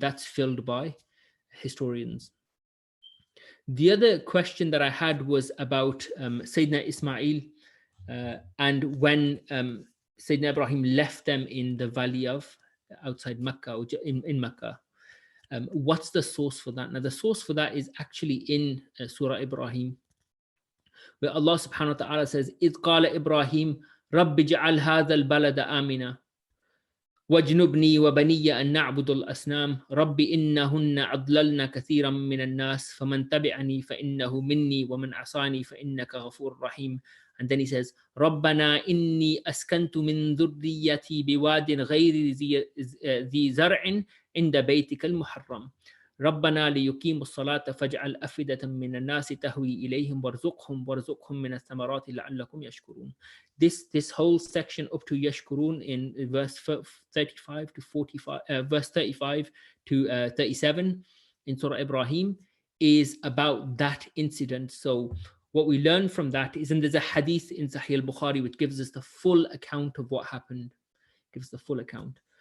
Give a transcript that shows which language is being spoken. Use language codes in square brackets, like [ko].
[en] That's filled by historians. The other question that I had was about Sayyidina Ismail and when Sayyidina Ibrahim left them in the valley of outside Mecca, or in Mecca. What's the source for that? Now, the source for that is actually in Surah Ibrahim, where Allah subhanahu wa ta'ala says, [ar] إِذْ قَالَ إِبْرَاهِيمُ رَبِّ جَعَلْ هَذَا الْبَلَدَ آمِنًا. واجنبني وبني أن نعبد الأصنام رب إنهن أضللن كثيرا من الناس فمن تبعني فإنه مني ومن عصاني فإنك غفور رحيم. [en] And then he says [ar] ربنا إني أسكنت من ذريتي بواد غير ذي زرع عند بيتك المحرم ربنا ليقيموا الصلاة فاجعل أفئدة من الناس تهوي إليهم وارزقهم من الثمرات لعلكم يشكرون. [en] This whole section up to Yashkurun in verse 35 to 45, verse 35 to 37 in Surah Ibrahim is about that incident. So what we learn from that is, and there's a hadith in Sahih al-Bukhari which gives us the full account of what happened, gives the full account.